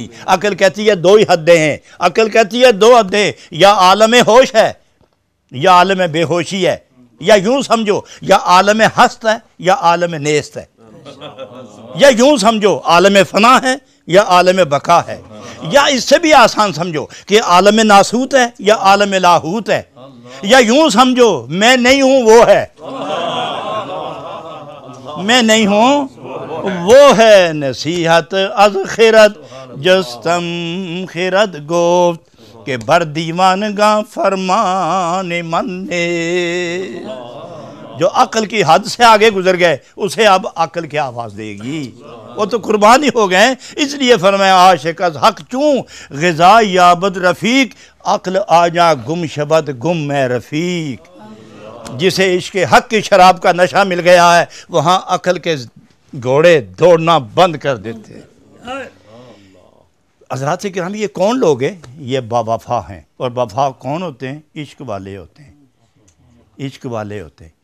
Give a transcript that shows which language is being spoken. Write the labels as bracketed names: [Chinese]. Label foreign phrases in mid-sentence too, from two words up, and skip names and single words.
[Urdu] عقل کہتی ہے دو ہی حدیں ہیں، عقل کہتی ہے دو حدیں، یا عالم ہوش ہے یا عالم بے ہوشی ہے، یا یوں سمجھو یا عالم ہست ہے یا عالم نیست ہے، یا یوں سمجھو عالم فنا ہے یا عالم بقا ہے، یا اس سے بھی آسان سمجھو کہ عالم ناسوت ہے یا عالم لاہوت ہے، یا یوں سمجھو میں نہیں ہوں وہ ہے، میں نہیں ہوں وہ ہے۔ [Persian] نصیحت از خرد جستم خرد گفت کہ بر دیوانگاں فرمان من نے، [Urdu] جو عقل کی حد سے آگے گزر گئے اسے اب عقل کیا آواز دے گی، وہ تو قربان ہی ہو گئے۔ اس لیے فرمایا [Persian] عاشق از حق چون غذا یابد رفیق، عقل آجا گم شبد گم میں رفیق، [Urdu] جسے عشق حق کی شراب کا نشہ مل گیا ہے وہاں عقل کے گھوڑے دوڑنا بند کر دیتے ہیں۔ حضرات کرام یہ کون لوگ ہیں؟ یہ باوفا ہیں، اور وفا کون ہوتے ہیں؟ عشق والے ہوتے ہیں، عشق والے ہوتے ہیں۔